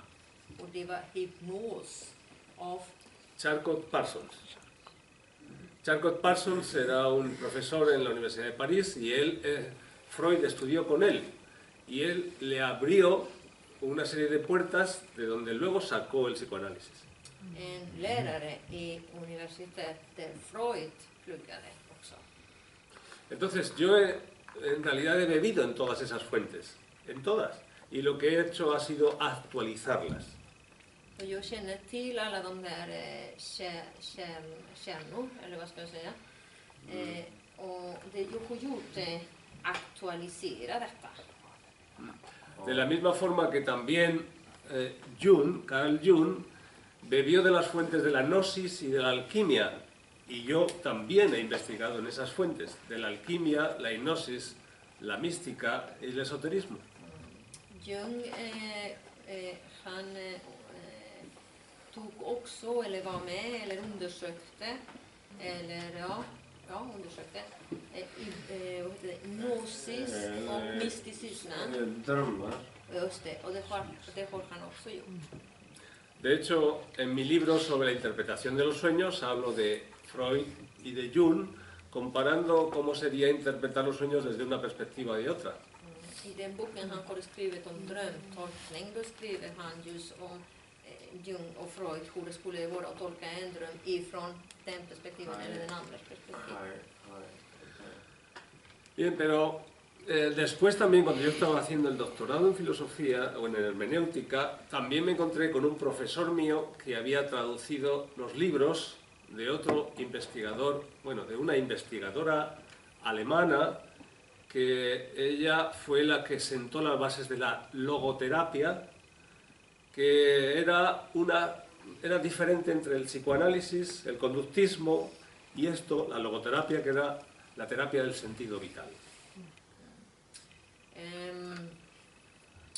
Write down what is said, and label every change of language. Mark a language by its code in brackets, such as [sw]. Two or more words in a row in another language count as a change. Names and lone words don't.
[sv] Och det var hypnos av Charcot-Parsons. [es] Charcot-Parsons era un profesor en la Universidad de París y Freud estudió con él y él le abrió una serie de puertas de donde luego sacó el psicoanálisis. [sv] en lärare i universitet där Freud pluggade också. [es] Entonces yo en realidad he bebido en todas esas fuentes, en todas, y lo que he hecho ha sido actualizarlas. [sv] Och jag känner till alla de där kärnor, eller vad ska jag säga. Och det jag har gjort är aktualisera detta. [es] De la misma forma que también Carl Jung, bebió de las fuentes de la gnosis y de la alquimia, y yo también he investigado en esas fuentes, de la alquimia, la hipnosis, la mística y el esoterismo. [sv] Jung, han tog också, eller var med, eller undersökte, undersökte vad heter det, gnosis och mysticismen. Drömmar. Just det, och det har han också gjort. [es] De hecho, en mi libro sobre la interpretación de los sueños hablo de Freud y de Jung, comparando cómo sería interpretar los sueños desde una perspectiva y otra. [sv] I den boken han har skrivit om drömtolkning, då skriver han just om Jung och Freud, hur det skulle vara att tolka en dröm ifrån den perspektiven eller den andras perspektiv. [es] Bien, pero después también cuando yo estaba haciendo el doctorado en filosofía o en hermenéutica, también me encontré con un profesor mío que había traducido los libros de otro investigador, bueno, de una investigadora alemana, que ella fue la que sentó las bases de la logoterapia, que era diferente entre el psicoanálisis, el conductismo y esto, la logoterapia, que era la terapia del sentido vital.